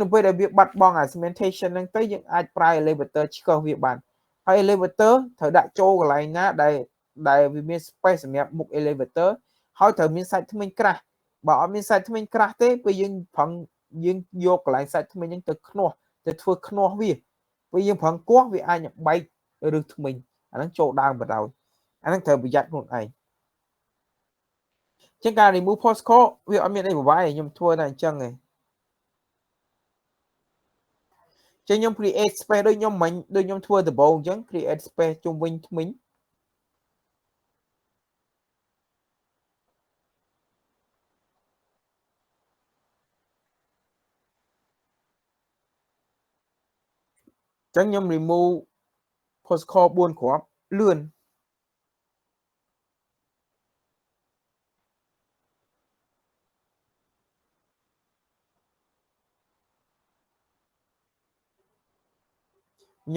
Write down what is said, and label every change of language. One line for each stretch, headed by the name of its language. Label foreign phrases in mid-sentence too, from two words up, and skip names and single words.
Khmer: ពេលដែលវាបាត់បង់អា cementation ហ្នឹងទៅយើងអាចប្រើ elevator ឆ្កឹះវាបានហើយ elevator ត្រូវដាក់ចូលកន្លែងណាដែលវាមាន space សម្រាប់មុខ elevator ហើយត្រូវមានសាច់ធ្មេញក្រាស់បើអត់មានសាច់ធ្មេញក្រាស់ទេពេលយើងប្រឹងយើងយកកន្លែងសាច់ធ្មេញហ្នឹងទៅខ្នាស់ទៅធ្វើខ្នាស់វាពេលយើងប្រឹងគោះវាអាចបែកឬធ្មេញអាហ្នឹងចូលដើមបណ្ដោយអាហ្នឹងត្រូវប្រយ័ត្នខ្លួនឯង ជាងការ
English: remove post call
Khmer: វាអត់មានអីប្រវាយខ្ញុំធ្វើតែអញ្ចឹងឯងចឹងខ្ញុំ
English: create space
Khmer: ដូចខ្ញុំមិញដូចខ្ញុំធ្វើដំបូងអញ្ចឹង
English: create space
Khmer: ជុំវិញថ្មិញ ចឹងខ្ញុំ
English: remove postcode
Khmer: 4គ្រាប់លឿនខ្ញុំ